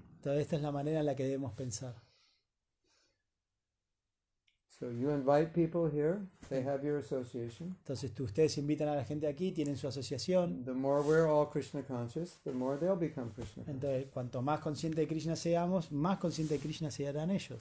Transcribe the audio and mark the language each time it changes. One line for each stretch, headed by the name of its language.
Spanish: Entonces esta es la manera en la que debemos pensar.
English: So you invite people here, they have your association.
Spanish: Entonces ustedes invitan a la gente aquí, tienen su asociación.
English: The more we're all Krishna conscious, the more they'll become Krishna conscious.
Spanish: Entonces cuanto más conscientes de Krishna seamos, más conscientes de Krishna se harán ellos.